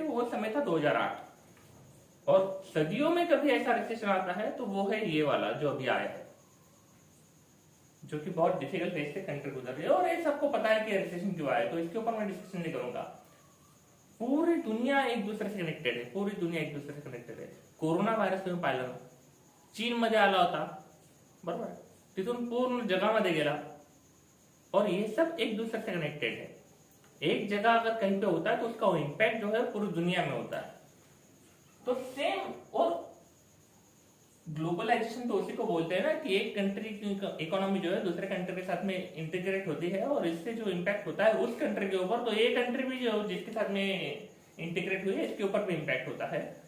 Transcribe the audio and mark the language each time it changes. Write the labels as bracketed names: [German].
[Hindi] वो समय था 2008. और सदियों में कभी ऐसा रिसेशन आता है तो वो है ये वाला जो अभी आया है, जो कि बहुत डिफिकल्ट फेज से कंट्री गुजर रही है. और ये सबको पता है कि रिसेशन क्यों आया, तो इसके ऊपर मैं डिस्कशन नहीं करूंगा. पूरी दुनिया एक दूसरे से कनेक्टेड है, पूरी दुनिया एक दूसरे से कनेक्टेड है. [Marathi] कोरोना व्हायरस तुम्ही पाहिलं ना, चीन मध्ये आला होता, बरोबर, तिथून पूर्ण जगामध्ये गेला. [Hindi] और ये सब एक दूसरे से कनेक्टेड है. एक जगह अगर कहीं पे होता है तो उसका इम्पैक्ट जो है पूरी दुनिया में होता है. तो सेम, और ग्लोबलाइजेशन तो उसी को बोलते हैं ना कि एक कंट्री की इकोनॉमी जो है दूसरे कंट्री के साथ में इंटीग्रेट होती है, और इससे जो इम्पैक्ट होता है उस कंट्री के ऊपर, तो ये कंट्री भी जो जिसके साथ में इंटीग्रेट हुई है इसके ऊपर भी इम्पैक्ट होता है.